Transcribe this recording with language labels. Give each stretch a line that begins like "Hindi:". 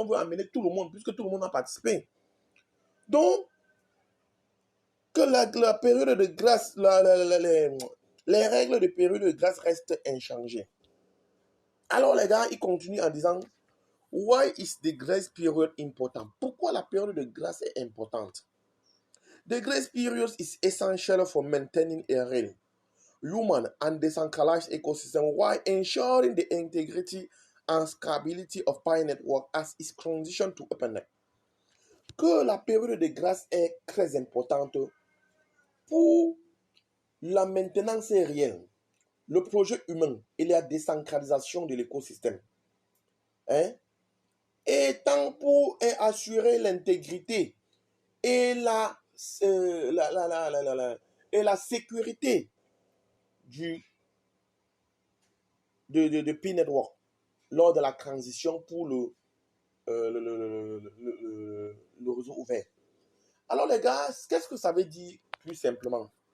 French: On veut amener tout le monde, puisque tout le monde a participé. Donc, que la période de grâce, les règles de période de grâce restent inchangées. Alors, les gars, ils continuent en disant,
English: why is the grace period important?
French: Pourquoi la période de grâce est importante?
English: The grace period is essential for maintaining a real, human and decentralized ecosystem while ensuring the integrity and scalability of Pi Network as its transition to OpenNet.
French: Que la période de grâce est très importante pour la maintenance réelle, le projet humain et la décentralisation de l'écosystème. Et tant pour assurer l'intégrité et la sécurité de Pi Network lors de la transition pour le réseau ouvert. Alors les gars, qu'est-ce que ça veut dire plus simplement?